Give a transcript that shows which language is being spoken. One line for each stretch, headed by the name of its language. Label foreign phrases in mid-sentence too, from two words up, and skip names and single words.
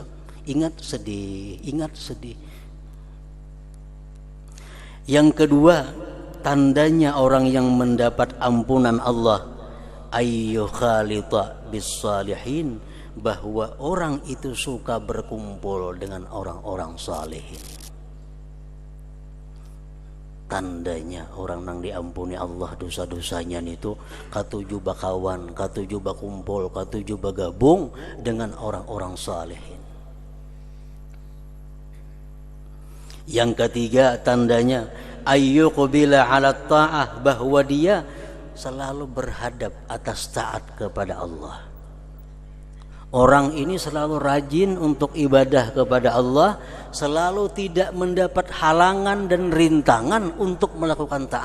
Indonesian: Ingat, sedih, ingat, sedih. Yang kedua, tandanya orang yang mendapat ampunan Allah,
Arabic: ayyukhalita bis salihin,
Indonesian: bahwa orang itu suka berkumpul dengan orang-orang salihin.
Banjar: tandanya orang nang diampuni Allah dosa-dosanya itu katuju bakawan, katuju bakumpul, katuju bagabung dengan orang-orang salihin.
Indonesian: Yang ketiga tandanya
Arabic: ayyuqbila 'ala ta'ah,
Indonesian: bahwa dia selalu berhadap atas taat kepada Allah. Orang ini selalu rajin untuk ibadah kepada Allah, selalu tidak mendapat halangan dan rintangan untuk melakukan taat.